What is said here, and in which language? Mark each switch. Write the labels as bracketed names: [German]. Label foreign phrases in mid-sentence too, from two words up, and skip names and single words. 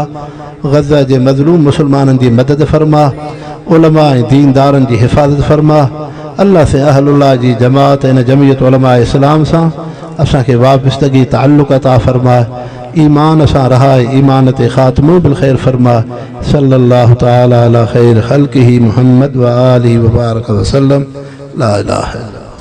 [Sindhi] ग़ज़ा जे मज़लूम मुसलमाननि जी मदद फरमा। उलमा ऐं दीनदारनि जी हिफ़ाज़त फरमा। अल्लाह से अहलुल्लाह जी जमात इन जमीयत उलमा इस्लाम सां असांखे वाबस्तगी ताल्लुक़ अता फरमा। ईमान सां रहाए, ईमान ते ख़ात्मो [Arabic] بالخير [Sindhi] फरमा। [Arabic] صلى الله تعالى على خير خلقه محمد و آله و بارك وسلم. لا إله إلا الله.